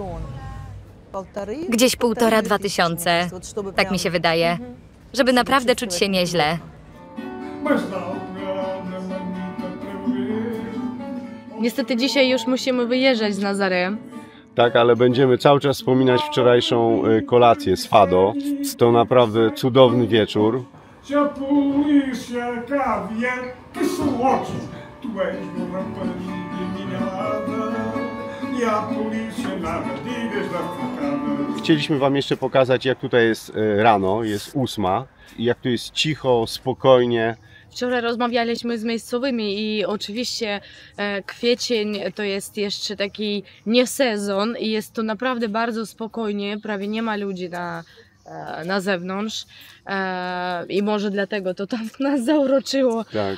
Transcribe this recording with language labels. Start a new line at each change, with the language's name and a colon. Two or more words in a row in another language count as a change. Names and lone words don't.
Polish: Gdzieś 1,5–2 tysiące, tak mi się wydaje, żeby naprawdę czuć się nieźle. Niestety dzisiaj już musimy wyjeżdżać z Nazaré. Tak, ale będziemy cały czas wspominać wczorajszą kolację z Fado. To naprawdę cudowny wieczór.
Portuguese: Se a polícia cá vier, que sou tu és uma minha lada, e a polícia nada digas da facada.
Polish: Chcieliśmy wam jeszcze pokazać, jak tutaj jest rano, jest 8, i jak tu jest cicho, spokojnie. Wczoraj rozmawialiśmy z miejscowymi i oczywiście kwiecień to jest jeszcze taki nie sezon i jest tu naprawdę bardzo spokojnie, prawie nie ma ludzi na zewnątrz i może dlatego to tam nas zauroczyło, tak.